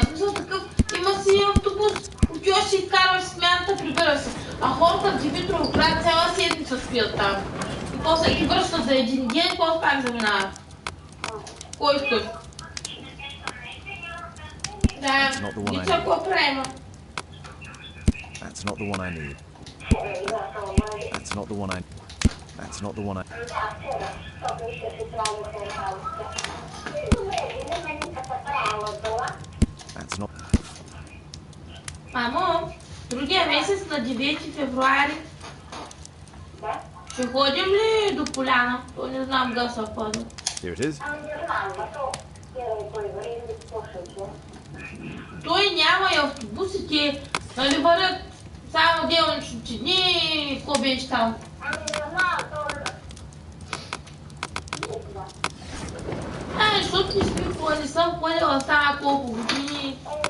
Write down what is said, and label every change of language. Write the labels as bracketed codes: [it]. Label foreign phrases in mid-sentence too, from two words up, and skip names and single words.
[bg] Смисъл такъв, има си автобус, отиваш си изкарваш смяната, прибира се. А хората в Димитров град цяла седмица спят там. И после ги връщат за един ден, после пак заминават. Кой искаш? Да, и това какво правим? [en] That's not the one I need. That's not the one I... That's not the one I... That's not... [bg] Мамо, другия месец на 9 февруари ще ходим ли до поляна? То не знам да се пада. [en] Here it is. [bg] Той няма и автобусите, нали върят само делничните дни, какво беше там? Защото не спим То не съм ходила стана колко години.